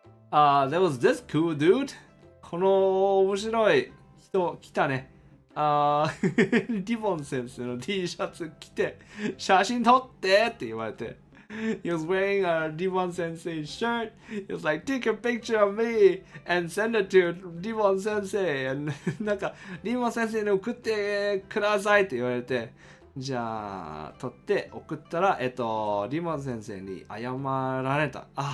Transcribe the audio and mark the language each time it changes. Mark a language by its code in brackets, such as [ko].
[en] There was this cool dude. [ja] この面白い人来たね。リボン先生の T シャツ着て写真撮ってって言われて。 [en] He was wearing a Ribbon Sensei shirt. He was like, take a picture of me and send it to Ribbon Sensei. [ja] And なんか、リボン先生に送ってくださいって言われて、じゃあ、撮って送ったら、リボン先生に謝られた。